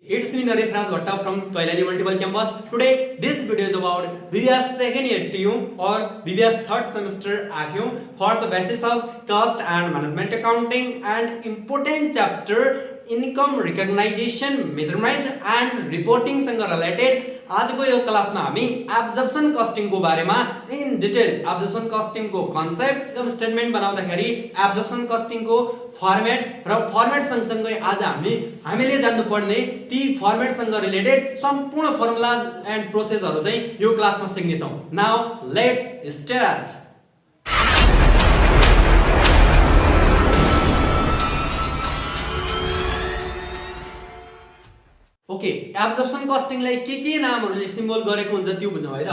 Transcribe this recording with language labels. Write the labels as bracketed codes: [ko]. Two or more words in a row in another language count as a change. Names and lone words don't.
[en] It's me Naresh Raj Bhatta from Kailali Multiple Campus. Today this video is about BBS second year TU or BBS third semester ACU for the basis of cost and management accounting and important chapter income recognition measurement and reporting [ne] सँग रिलेटेड आज को यो क्लास में हामी [en] absorption costing [ne] को बारे में [en] in detail absorption costing [ne] को [en] concept income statement [ne] बनाउँदाखेरि [en] absorption costing [ne] को फर्मेट र फर्मेट सँगसँगै आज हामीले जान्नु पर्ने ती फर्मेट सँग रिलेटेड सम्पूर्ण [en] formulas and processes [ne] चाहिँ यो क्लास में सिक्ने छौं. [en] now let's start. [ne] ओके [en] absorption costing [ne] लाई के नामहरुले सिम्बल गरेको हुन्छ त्यो बुझौं है त.